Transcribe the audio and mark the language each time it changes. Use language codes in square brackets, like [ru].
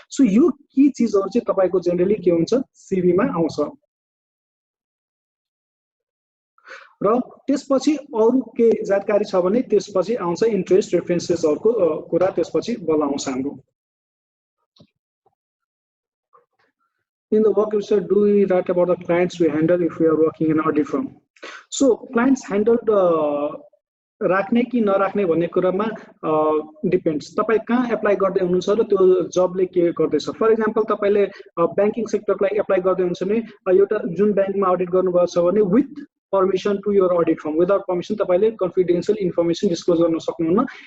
[ne] So यो की चीजहरु चाहिँ तपाईको जेनरली के हुन्छ सिभीमा आउँछ। र त्यसपछि अरु के जानकारी छ भने त्यसपछि आउँछ इन्ट्रेस्ट रेफरेन्सेसहरुको कुरा, त्यसपछि बल आउँछ हाम्रो। [en] In the work research, do we write about the clients we handle if we are working in an audit firm? [ne] So clients handled राख्ने कि नराख्ने भन्ने कुरामा डिपेन्ड्स, तपाई कहाँ एप्लाई गर्दै हुनुहुन्छ र त्यो जबले के गर्दैछ। फर एक्जाम्पल तपाईले बैंकिङ सेक्टरको लागि एप्लाई गर्दै हुनुहुन्छ भने एउटा जुन बैंकमा अडिट गर्नुभएको छ भने with [en] permission to your audit firm, without permission [ne] तपाईले confidential information disclose गर्न सक्नुहुन्न।